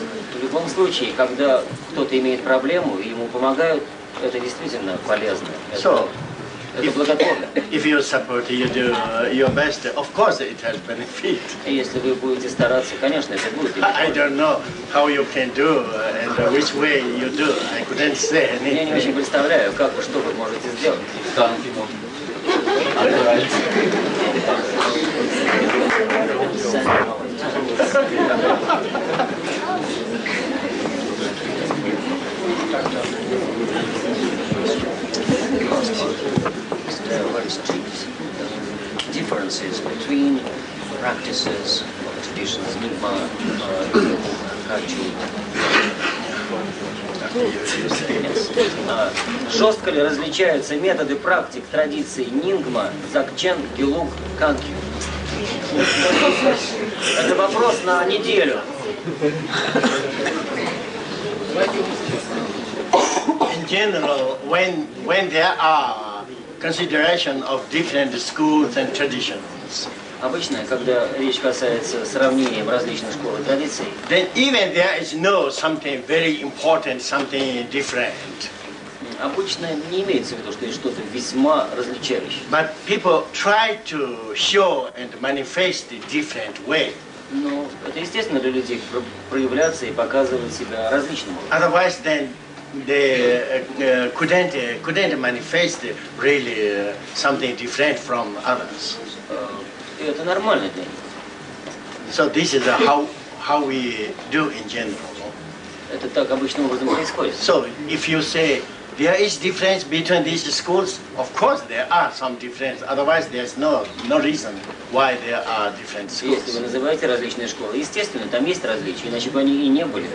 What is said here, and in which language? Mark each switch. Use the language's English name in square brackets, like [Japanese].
[Russian] В любом случае, когда кто-то имеет проблему и ему помогают, это действительно полезно. [English] If you support, you do your best, of course it has benefit. [Russian] Если вы будете стараться, конечно, это будет. [English] I don't know how you can do and which way you do. I couldn't say anything. [Russian] Я не очень представляю, как вы, что вы можете сделать. [English] There are very strict differences between practices of traditions, Nyingma, Kagyu. [Russian] Жестко ли различаются методы практик традиций Нингма, Дзогчен, Гелук, Кангю? Это вопрос на неделю. [English] In general, when there are consideration of different schools and traditions, [Russian] Обычно, когда речь касается сравнения различных школ и традиций, [English] then even there is no something very important, something different. [Russian] Обычно не имеется в виду, что есть что-то весьма различающее. [English] But people try to show and manifest a different way. [Russian] Но это естественно для людей проявляться и показывать себя различным образом. [English] Otherwise, then they couldn't manifest really something different from others. [Russian] И это нормально для них. [English] So this is how we do in general. [Russian] Это так обычным образом происходит. [English] So if you say there is difference between these schools, of course there are some difference. Otherwise, there's no reason why there are different schools. [Russian] Если вы называете различные школы, естественно, там есть различия, иначе бы они и не были.